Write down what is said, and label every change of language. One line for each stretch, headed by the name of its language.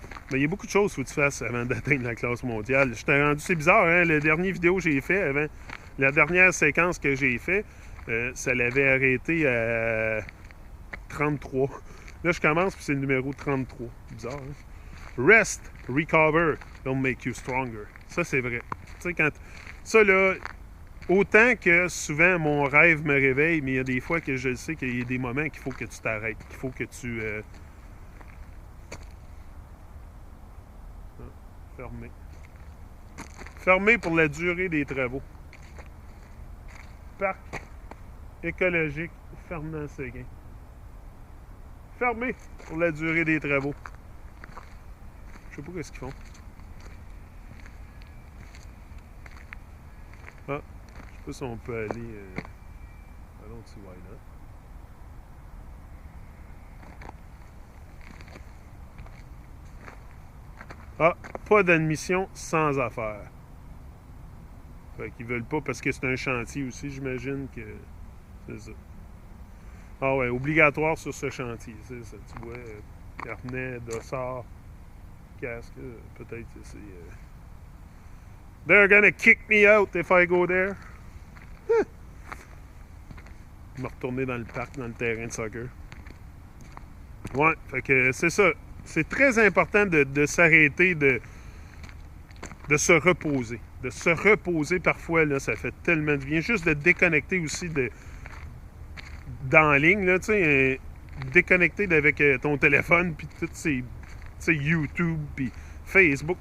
French: Mais il y a beaucoup de choses qu'il faut que tu fasses avant d'atteindre la classe mondiale. Je t'ai rendu, c'est bizarre, hein? La dernière vidéo que j'ai fait avant, la dernière séquence que j'ai fait, ça l'avait arrêté à 33. Là, je commence, puis c'est le numéro 33. Bizarre, hein?
English: Rest, recover, don't make you stronger.
French: Ça, c'est vrai. Tu sais, quand... Ça, là, autant que souvent mon rêve me réveille, mais il y a des fois que je sais qu'il y a des moments qu'il faut que tu t'arrêtes, qu'il faut que tu... Fermé. Fermé pour la durée des travaux. Parc écologique Fernand-Séguin. fermé pour la durée des travaux. Je sais pas ce qu'ils font. Ah, je sais pas si on peut aller... allons
English: see why not.
French: Ah, pas d'admission sans affaires. Fait qu'ils veulent pas parce que c'est un chantier aussi, j'imagine que c'est ça. Ah ouais, obligatoire sur ce chantier, c'est ça. Tu vois, carnet, dossard, casque, peut-être c'est...
English: They're gonna kick me out if I go there.
French: Je vais retourner dans le parc, dans le terrain de soccer. Ouais, fait que c'est ça. C'est très important de s'arrêter, de se reposer. De se reposer parfois, là, ça fait tellement de bien. Juste de déconnecter aussi dans la ligne, là, tu sais, déconnecter avec ton téléphone, puis tout ces YouTube, puis Facebook.